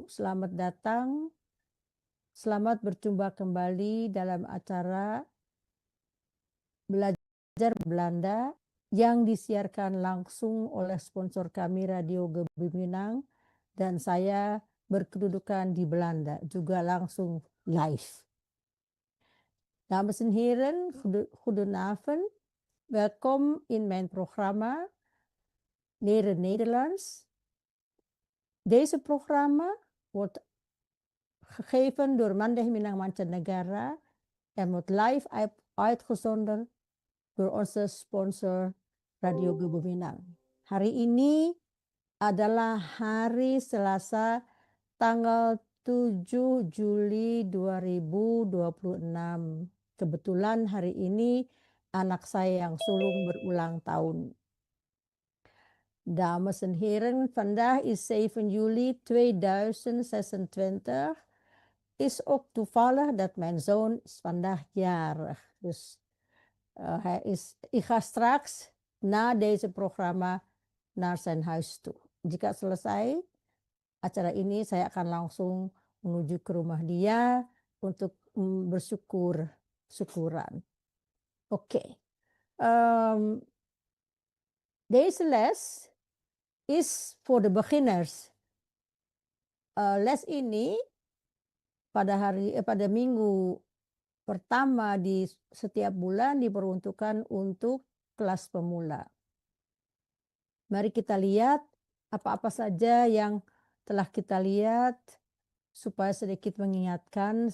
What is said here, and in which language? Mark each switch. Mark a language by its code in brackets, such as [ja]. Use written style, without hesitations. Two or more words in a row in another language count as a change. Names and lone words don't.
[id] Selamat datang, selamat berjumpa kembali dalam acara Belajar Belanda yang disiarkan langsung oleh sponsor kami Radio Gebimbinang dan saya berkedudukan di Belanda, juga langsung live. [nl] Dames en heren, goedenavond. Welkom in mijn programma Leren Nederlands. Deze programma wordt gegeven door Mandeh Minang Mancanegara en wordt live uitgezonden door onze sponsor Radio Gebimbinang. [id] Hari ini adalah hari Selasa tanggal 7 Juli 2026. Kebetulan hari ini anak saya yang sulung berulang tahun. [nl] Dames en heren, vandaag is 7 juli 2026. Is ook toevallig dat mijn zoon is vandaag jarig. Dus ik ga straks na deze programma naar zijn huis toe. [id] Jika selesai acara ini, saya akan langsung menuju ke rumah dia untuk bersyukuran. Oke. [nl] Deze les is [en] for the beginners. [id] Les ini pada minggu pertama di setiap bulan diperuntukkan untuk kelas pemula. Mari kita lihat apa-apa saja yang telah kita lihat supaya sedikit mengingatkan.